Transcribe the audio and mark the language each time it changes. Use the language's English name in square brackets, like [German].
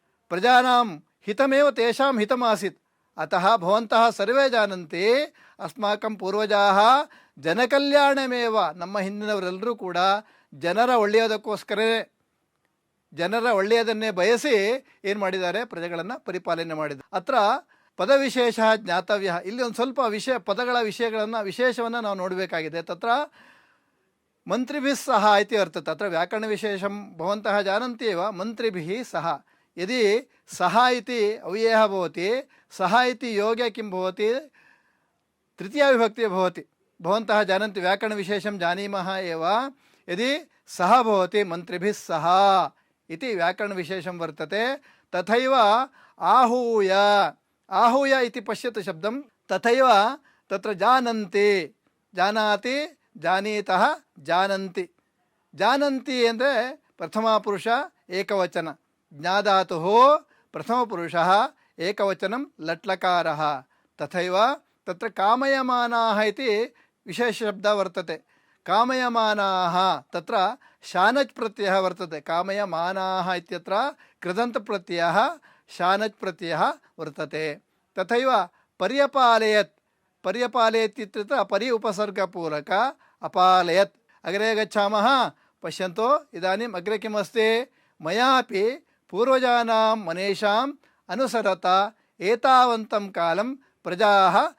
[Sanskrit] ಪ್ರಜಾನಾಂ ಹಿತಮೇವ ತೇಷಾಂ ಹಿತಮಾಸಿತ್. ಅತಃ ಭವಂತಃ ಸರ್ವೇ ಜಾನಂತಿ ಅಸ್ಮಾಕಂ ಪೂರ್ವಜಾಃ ಜನಕಲ್ಯಾಣಮೇವ, [Kannada] ನಮ್ಮ ಹಿಂದಿನವರೆಲ್ಲರೂ ಕೂಡ ಜನರ ಒಳ್ಳೆಯದಕ್ಕೋಸ್ಕರವೇ, ಜನರ ಒಳ್ಳೆಯದನ್ನೇ ಬಯಸಿ ಏನು ಮಾಡಿದ್ದಾರೆ, ಪ್ರಜೆಗಳನ್ನು ಪರಿಪಾಲನೆ ಮಾಡಿದ್ದಾರೆ. [Sanskrit] ಅತ್ರ ಪದವಿಶೇಷ ಜ್ಞಾತವ್ಯ. [Kannada] ಇಲ್ಲಿ ಒಂದು ಸ್ವಲ್ಪ ಪದಗಳ ವಿಶೇಷವನ್ನು ನಾವು ನೋಡಬೇಕಾಗಿದೆ. [Sanskrit] ತತ್ರ ಮಂತ್ರಿಭಿಃ ಸಹ ಇತಿ ವರ್ತತೆ. ಅತ್ರ ವ್ಯಾಕರಣ ವಿಶೇಷಂ ಭವಂತಃ ಜಾನಂತಿ एव ಮಂತ್ರಿಭಿಃ ಸಹ. यदि सह इति अव्ययः भवति, सह इति योगे किं भवति, तृतीया विभक्ति भवति. भवन्तः जानन्ति व्याकरणविशेषं जानीमः एव. यदि सह भवति मन्त्रिभिः सह इति व्याकरणविशेषं वर्तते. तथैव आहूय, आहूय इति पश्यतु शब्दं. तथैव तत्र जानन्ति, जानाति, जानीतः, जानन्ति. [Kannada] जानन्ति ಅಂದರೆ ಪ್ರಥಮ ಪುರುಷ ಏಕವಚನ. [Sanskrit] ಜ್ಞಾಧಾತುಃ ಪ್ರಥಮಪುರುಷಃ ಏಕವಚನಂ ಲಟ್ಲಕಾರಃ. ತಥೈವ ತತ್ರ ಕಾಮಯಮಾನಾಃ ಇತಿ ವಿಶೇಷಶಬ್ದः ವರ್ತತೆ. ಕಾಮಯಮಾನಾಃ ತತ್ರ ಶಾನಚ್ ಪ್ರತ್ಯಯः ವರ್ತತೆ. ಕಾಮಯಮಾನಾಃ ಇತ್ಯತ್ರ ಕೃದಂತಪ್ರತ್ಯಯः ಶಾನಚ್ ಪ್ರತ್ಯಯः ವರ್ತತೆ. ತಥೈವ ಪರ್ಯಪಾಲಯತ್, पर्यपालयत् इत्यत्र परि उपसर्गपूरक अपालयत्. अग्रे गच्छामः. पश्यन्तु इदानीम् अग्रे किमस्ति, मयापि पूर्वजानां मनीषाम् अनुसरता एतावन्तं कालं प्रजाः